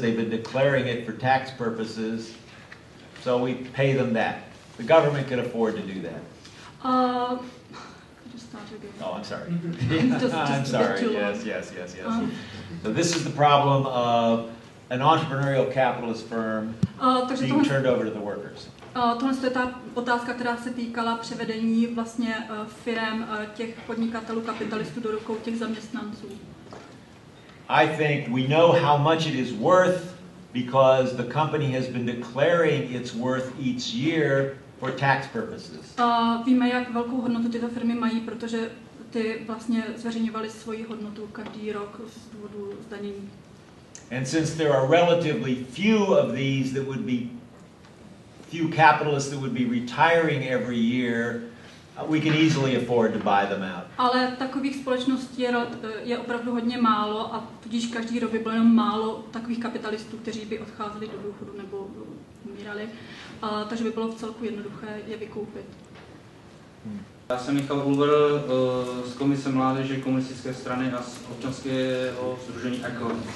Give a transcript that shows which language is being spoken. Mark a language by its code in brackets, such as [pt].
[en] They've been declaring it for tax purposes. So we pay them that. The government can afford to do that. Just start again. Oh, I'm sorry. Just I'm sorry. Yes. So this is the problem of an entrepreneurial capitalist firm being turned over to the workers. [cs] Tohle je ta otázka, která se týkala převedení vlastně firem těch podnikatelů, kapitalistů do rukou těch zaměstnanců. [en] I think we know how much it is worth because the company has been declaring its worth each year for tax purposes. [cs] Víme, jak velkou hodnotu tyto firmy mají, protože ty vlastně zveřejňovaly svoji hodnotu každý rok z důvodu zdanění. [en] And since there are relatively few of these that would be few capitalists that would be retiring every year, we can easily afford to buy them out. [cs] Ale takových společností je opravdu hodně málo a tudíž každý rok by bylo jenom málo takových kapitalistů, kteří by odcházeli do důchodu nebo umírali, takže by bylo v celku jednoduché je vykoupit. Já jsem Michal Ulver z Komise mládeže komunistické strany a z občanského sdružení ECO.